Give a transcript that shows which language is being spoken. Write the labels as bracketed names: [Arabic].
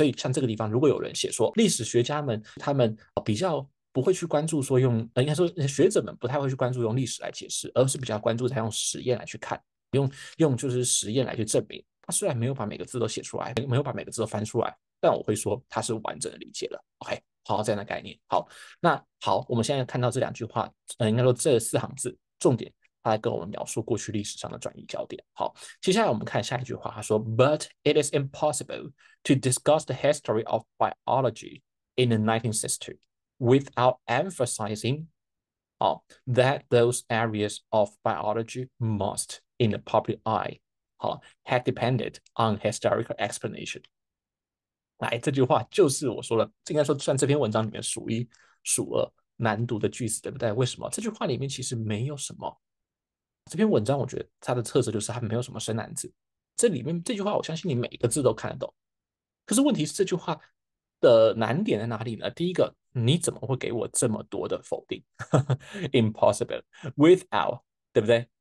[Chinese] 所以像这个地方，如果有人写说历史学家们他们比较不会去关注说应该说学者们不太会去关注用历史来解释，而是比较关注在用实验来去看，用就是实验来去证明。他虽然没有把每个字都写出来，没有把每个字都翻出来，但我会说他是完整的理解了。 OK，好，这样的概念。好，那好，我们现在看到这两句话，应该说这4行字重点。他来跟我们描述过去历史上的转移焦点。好，接下来我们看下一句话，他说：“ [English] But it is impossible to discuss the history of biology in the 19th century without emphasizing that those areas of biology must, in the public eye, have depended on historical explanation。” [Chinese] 来，这句话就是我说了，应该说算这篇文章里面数一数二难读的句子，对不对？为什么？这句话里面其实没有什么。这篇文章我觉得它的特色就是它没有什么生难字，这里面这句话我相信你每一个字都看得懂。可是问题是这句话的难点在哪里呢？第一个，你怎么会给我这么多的否定？ [English] Impossible without， [Chinese] 对不对？